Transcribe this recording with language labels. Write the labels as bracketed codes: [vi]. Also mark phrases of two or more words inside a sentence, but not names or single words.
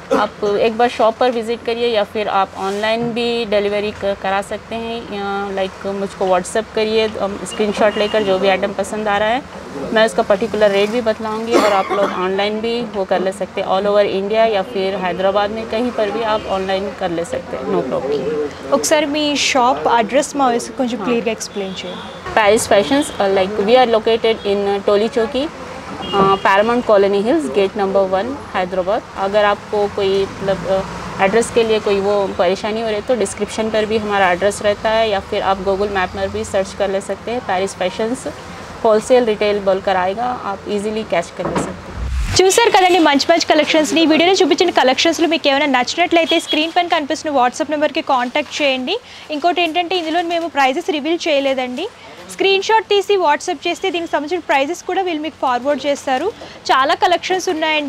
[hi] आप एक बार शॉप पर विज़िट करिए, या फिर आप ऑनलाइन भी डिलीवरी करा सकते हैं। लाइक मुझको व्हाट्सएप करिए, स्क्रीनशॉट लेकर जो भी आइटम पसंद आ रहा है मैं उसका [en] particular rate [hi] भी बतलाऊंगी, और आप लोग ऑनलाइन भी वो कर ले सकते हैं। [en] all over India [hi] या फिर हैदराबाद में कहीं पर भी आप ऑनलाइन कर ले सकते हैं, [en] no problem. [te] ఒకసారి మీ [en] shop address [te] మా వయసు కొంచెం క్లియర్గా ఎక్స్ప్లెయిన్ చేయండి। [en] Paris Fashions, like we are located in Toli Chowki, पैरामाउंट कॉलोनी हिल्स, gate number 1, हैदराबाद। [hi] अगर आपको कोई मतलब एड्रेस के लिए कोई वो परेशानी हो रही है तो डिस्क्रिप्शन पर भी हमारा एड्रेस रहता है, या फिर आप गूगल मैप में भी सर्च कर ले सकते हैं। पैरिस फैशंस [en] wholesale retail [hi] बोलकर आएगा, आप [en] easily catch [hi] कर ले सकते हैं। [te] చూసారు కదండి మంచి మంచి కలెక్షన్స్ని। ఈ వీడియోలో చూపించిన కలెక్షన్స్లో మీకు ఏమైనా నచ్చినట్లయితే స్క్రీన్ పైన కనిపిస్తున్న వాట్సాప్ నెంబర్కి కాంటాక్ట్ చేయండి। ఇంకోటి ఏంటంటే ఇందులో మేము [en] prices reveal [te] చేయలేదండి, [en] screen shot [te] తీసి వాట్సాప్ చేస్తే దీనికి సంబంధించిన ప్రైజెస్ కూడా వీళ్ళు మీకు ఫార్వర్డ్ చేస్తారు। చాలా కలెక్షన్స్ ఉన్నాయండి।